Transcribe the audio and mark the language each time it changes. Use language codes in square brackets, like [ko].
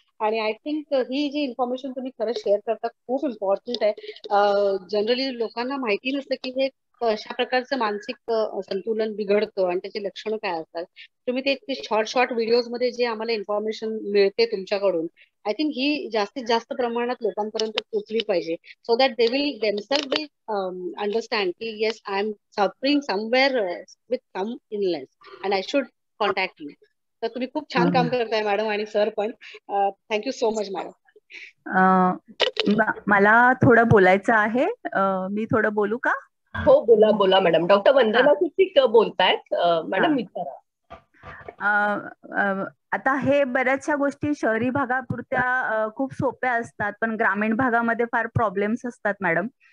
[mr] आणि [en] I think [mr] he G information तुम्ही खरंच शेअर करता खूप इम्पॉर्टंट आहे. जनरली लोकांना माहिती नसतं की हे कशा प्रकारचं मानसिक संतुलन बिघडतं आणि त्याची लक्षणं काय असतात. तुम्ही ते शॉर्ट व्हिडिओज मध्ये जे आम्हाला इन्फॉर्मेशन मिळते तुमच्याकडून, [en] I think [mr] ही जास्तीत जास्त प्रमाणात लोकांपर्यंत पोहोचली पाहिजे. [en] So that they will themselves will understand कि yes, I am suffering somewhere with some illness and I should contact you. [mr] तर तुम्ही खूप छान काम करताय मॅडम आणि सर पण. [en] Thank you so much madam. [mr] मला थोडं बोलायचं आहे. मी थोडं बोलू का? हो, बोला मॅडम. डॉक्टर वंदना कुचिक बोलतायत. मॅडम विचारा. आता हे बऱ्याचशा गोष्टी शहरी भागापुरत्या खूप सोप्या असतात, पण ग्रामीण भागामध्ये फार प्रॉब्लेम्स असतात मॅडम.